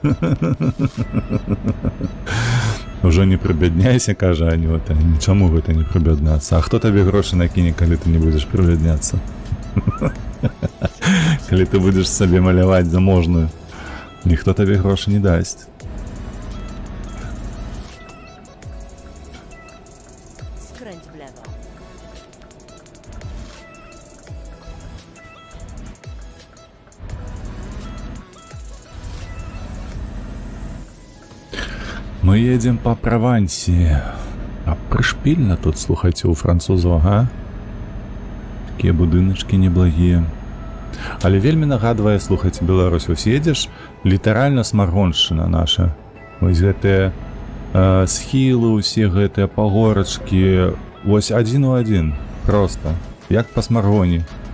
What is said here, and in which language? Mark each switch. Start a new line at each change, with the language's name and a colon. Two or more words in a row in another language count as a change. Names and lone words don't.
Belarusian: Уже не прыбядняйся, кажа Анюта. Нічаму гэта не прыбяднацца. А хто табе грошы накіне, калі ты не будзеш прыбядняцца? Калі ты будзеш сабе маляваць заможную, ніхто табе грошы не дасць.
Polish: Skręć w lewo.
Russian: Мы едем по Провансии.
Belarusian: А прышпільна тут, слухайце, у французаў, ага? Такія будыначкі неблагія. Але вельмі нагадвае, слухайце, Беларусь, вось едзеш, літаральна смаргоншчына наша. Вось гэтыя схілы, усе гэтыя пагорачкі, вось адзін у адзін, проста, як па смаргоне.